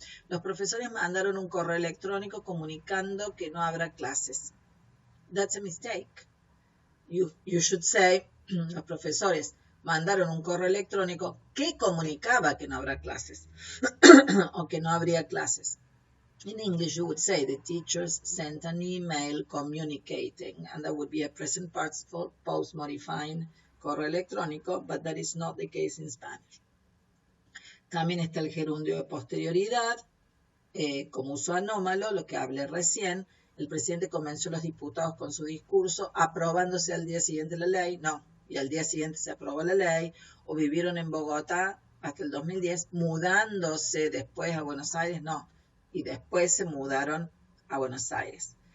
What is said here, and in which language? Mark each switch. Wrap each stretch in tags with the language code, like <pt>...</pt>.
<es>Los profesores mandaron un correo electrónico comunicando que no habrá clases.</es> <en>That's a mistake. You should say,</en> <es>los profesores mandaron un correo electrónico que comunicaba que no habrá clases o que no habría clases.</es> <en>In English, you would say the teachers sent an email communicating, and that would be a present participle post-modifying correo electrónico, but that is not the case in Spanish.</en> <es>También está el gerundio de posterioridad, como uso anómalo, lo que hablé recién. El presidente convenció a los diputados con su discurso, aprobándose al día siguiente la ley, no, y al día siguiente se aprobó la ley, o vivieron en Bogotá hasta el 2010, mudándose después a Buenos Aires, no, y después se mudaron a Buenos Aires.</es>